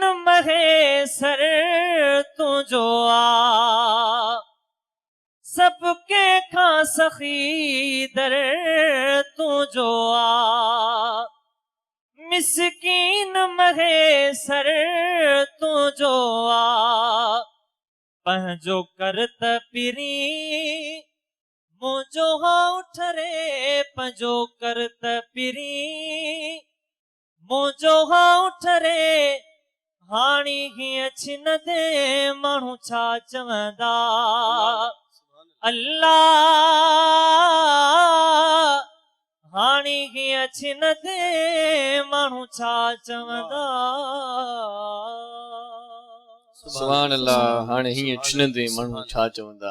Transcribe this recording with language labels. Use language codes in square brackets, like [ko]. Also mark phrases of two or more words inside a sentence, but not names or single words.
[sd] महेसर तुंहिंजो आ, सब कंहिंखां सखी दर तुंहिंजो आ, मिसकीन महेसर तुंहिंजो आ, पंहिंजो कर त पिरी मुंहिंजो होठ रे, पंहिंजो कर त पिरी मुंहिंजो होठ रे। हाणे हीअं छिन दे माण्हू छा चवंदा, अल्लाह हाणे हीअं छिन दे माण्हू छा चवंदा। [ar] سبحان الله, [sd] हाणे हीअं छिनंदे माण्हू छा चवंदा।